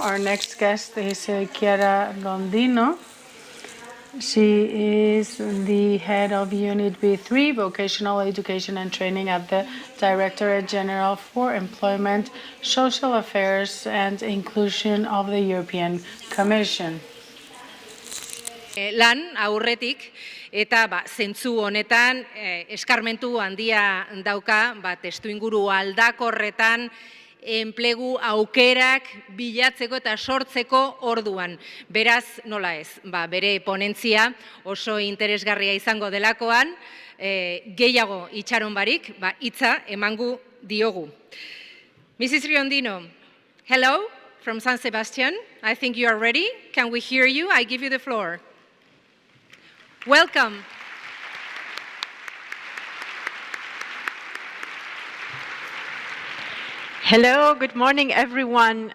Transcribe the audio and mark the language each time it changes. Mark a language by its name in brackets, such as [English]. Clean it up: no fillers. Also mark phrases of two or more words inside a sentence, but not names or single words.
[English] Our next guest is Chiara Rondino. She is the head of Unit B3, Vocational Education and Training at the Directorate General for Employment, Social Affairs and Inclusion of the European Commission. [Basque] Lan aurretik eta zentzu honetan eskarmentu handia dauka testuinguru aldakorretan enplegu aukerak bilatzeko eta sortzeko orduan. Beraz, nola ez, bere ponentzia oso interesgarria izango delakoan, gehiago itxaron barik, hitza emango diogu. [English] Mrs. Riondino, hello from San Sebastian. I think you are ready. Can we hear you? I give you the floor. Welcome. Hello, good morning, everyone.